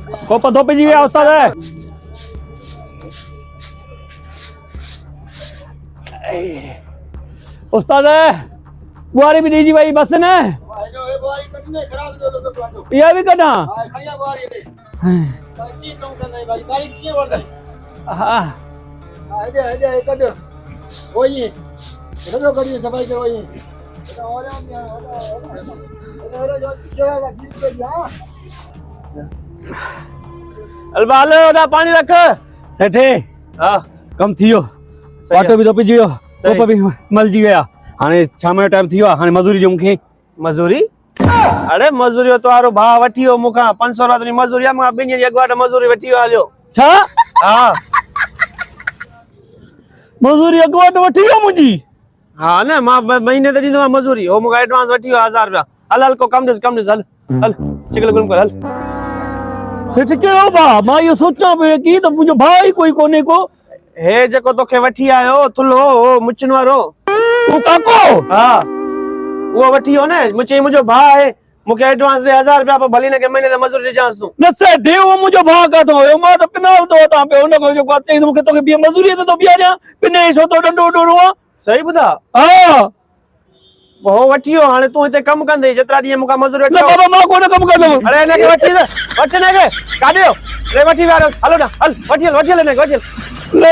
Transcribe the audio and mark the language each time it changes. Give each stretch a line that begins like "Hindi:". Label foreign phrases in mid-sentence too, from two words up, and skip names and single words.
Sindhi: कोप धोपिजी विया उस्ताद उस्ताद बुआरी भी दीजी भाई बस ने ये भी कटा हाँ अलवा हले ओॾा पानी रख सेठे हाँ कम थियो वाटो भी धोपिजी वियो कोप भी मलजी विया हाणे शाम जो टाइम थियो आहे हाणे मजूरी ॾियो मूंखे मजूरी अरे मजूरी तो आरो भाव वठी हो मुखा 500 रात मजूरी आ मां बिन अगवाट मजूरी वठी हलियो छा हाँ मजूरी अगवाट वठी वियो मुंहिंजी हाँ न मां महीने ते ॾींदो मजूरी हो मुखा एडवांस वठी हो 1000 रुपया हल हल को कम ॾिस हल हल चिकल गुम कर हल सेठ कहिड़ो भाउ मां इहो सोचां पियो की त मुंहिंजो भाउ ई कोई कोन्हे को हे जेको तोखे वठी आयो थुल्हो हो मुचन वारो तूं काको हाँ वो वठी हो न मुंहिंजो भाउ आहे मूंखे एडवांस दे 1000 रुपया भली न के महीने ते मजूरी ॾिजांसि तूं न सेठ उहो मुंहिंजो भाउ काथो हुयो मां त पिनाल तो वठां पियो हुन खां जेको आहे मूंखे तोखे ॿी मजूरी ते थो ॿियारियां पिने छो तो डंडो डोड़ो आहे सही ॿुधा हा हो वठी हो हाणे तूं हिते कम कंदे जेतिरा ॾींहं मूंखां मजूरी न बाबा मां कोन कमु कंदुमि अरे हिनखे वठी वठ हिनखे काढियो रे वठी वारो हलो ना हल वठी हल हिनखे वठी हल